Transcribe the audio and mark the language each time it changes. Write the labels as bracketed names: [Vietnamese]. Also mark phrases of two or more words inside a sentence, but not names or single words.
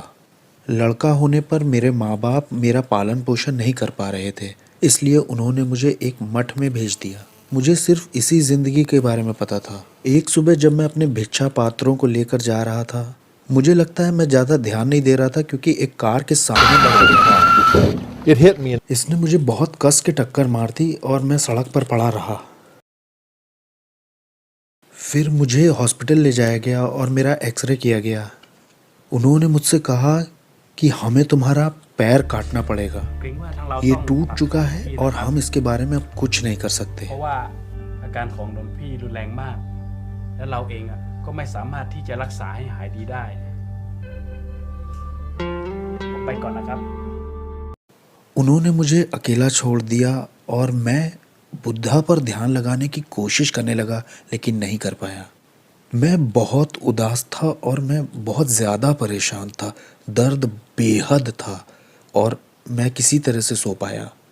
[Hindi] लड़का होने पर मेरे माँ बाप मेरा पालन पोषण नहीं कर पा रहे थे, इसलिए उन्होंने मुझे एक मठ में भेज दिया। मुझे सिर्फ इसी ज़िंदगी के बारे में पता था। एक सुबह जब मैं अपने भिक्षा पात्रों को लेकर जा रहा था, मुझे लगता है मैं ज़्यादा ध्यान नहीं दे रहा था क्योंकि एक कार के सामने बढ़ गया। [English] It hit me. [Hindi] इसने मुझे बहुत कस के टक्कर मार दी और मैं सड़क पर पड़ा रहा। फिर मुझे हॉस्पिटल ले जाया गया और मेरा एक्सरे किया गया। उन्होंने मुझसे कहा कि हमें तुम्हारा पैर काटना पड़ेगा। ये टूट चुका है और हम इसके बारे में अब कुछ नहीं कर सकते। [Thai] เพราะว่าอาการของหลวงพี่รุนแรงมากและเราเองก็ไม่สามารถที่จะรักษาให้หายดีได้ผมไปก่อนนะครับ [Hindi] उन्होंने मुझे अकेला छोड़ दिया और मैं बुद्धा पर ध्यान लगाने की कोशिश करने लगा, लेकिन नहीं कर पाया। मैं बहुत उदास था और मैं बहुत ज़्यादा परेशान था। दर्द बेहद था और मैं किसी तरह से सो पाया।